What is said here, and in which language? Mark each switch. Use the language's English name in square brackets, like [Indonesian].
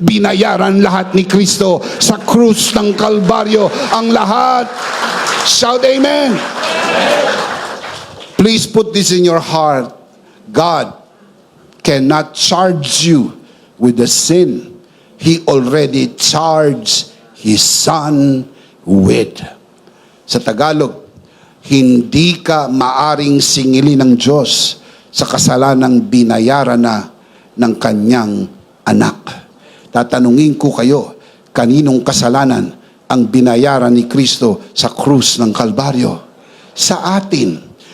[Filipino] Binayaran lahat ni Kristo sa krus ng Kalbaryo. Ang lahat. [English] Shout amen. Please put this in your heart. God cannot charge you with the sin He already charged His Son with. [Filipino] Sa Tagalog, hindi ka maaring singilin ng Diyos sa kasalanang binayaran na ng kanyang anak. Tatanungin ko kayo, kaninong kasalanan ang binayaran ni Kristo sa krus ng Kalbaryo? Sa atin.